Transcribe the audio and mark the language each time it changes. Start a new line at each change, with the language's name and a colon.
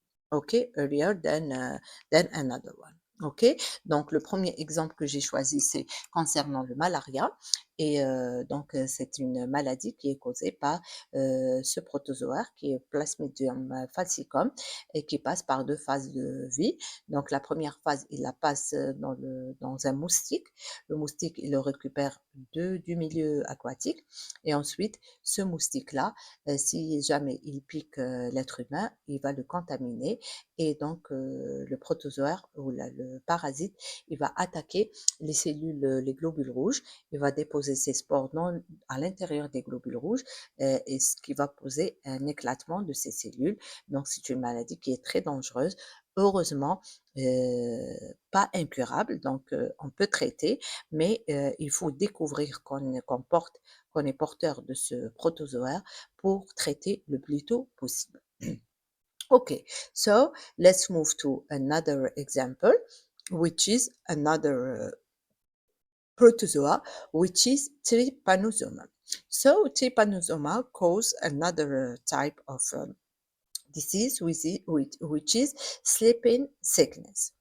English: OK, earlier than another one.
French: OK, donc le premier exemple que j'ai choisi, c'est concernant le malaria. Et donc, c'est une maladie qui est causée par ce protozoaire qui est Plasmodium falcicum et qui passe par deux phases de vie. Donc, la première phase, il la passe dans un moustique. Le moustique, il le récupère du milieu aquatique. Et ensuite, ce moustique-là, si jamais il pique l'être humain, il va le contaminer, et donc le protozoaire ou le parasite, il va attaquer les cellules, les globules rouges, il va déposer ses spores à l'intérieur des globules rouges, et ce qui va poser un éclatement de ces cellules. Donc c'est une maladie qui est très dangereuse. Heureusement, pas incurable, donc on peut traiter, mais il faut découvrir qu'on est porteur de ce protozoaire pour traiter le plus tôt possible.
English: Okay, so let's move to another example, which is another protozoa, which is Trypanosoma. So Trypanosoma cause another type of disease, which is sleeping sickness.